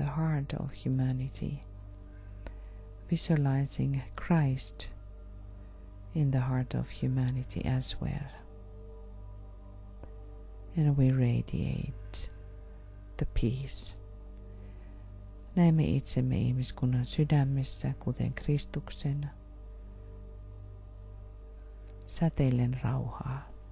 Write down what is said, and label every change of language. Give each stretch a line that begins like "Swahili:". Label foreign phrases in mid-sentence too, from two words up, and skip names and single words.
English: heart of humanity, visualizing Christ in the heart of humanity as well. And we radiate the peace.
Finnish: Näemme itsemme ihmiskunnan sydämessä, kuten Kristuksen, säteillen rauhaa.